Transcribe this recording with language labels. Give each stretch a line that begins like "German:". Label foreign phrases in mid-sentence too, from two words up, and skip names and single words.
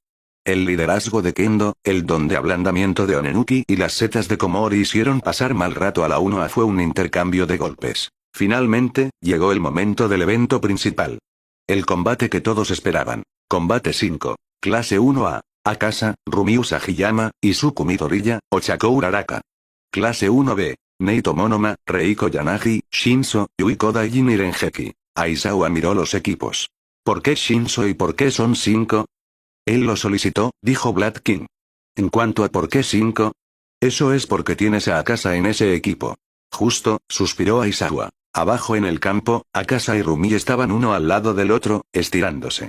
Spanish: El liderazgo de Kendo, el don de ablandamiento de Onenuki y las setas de Komori hicieron pasar mal rato a la 1A. Fue un intercambio de golpes. Finalmente, llegó el momento del evento principal. El combate que todos esperaban. Combate 5. Clase 1A. Akasa, Rumi Usagiyama, Izuku Midoriya, Ochako Uraraka. Clase 1B. Neito Monoma, Reiko Yanagi, Shinzo, Yuiko Daijin y Renjeki. Aizawa miró los equipos. ¿Por qué Shinzo y por qué son 5? Él lo solicitó, dijo Black King. En cuanto a por qué 5, eso es porque tienes a Akasa en ese equipo. Justo, suspiró Aizawa. Abajo en el campo, Akasa y Rumi estaban uno al lado del otro, estirándose.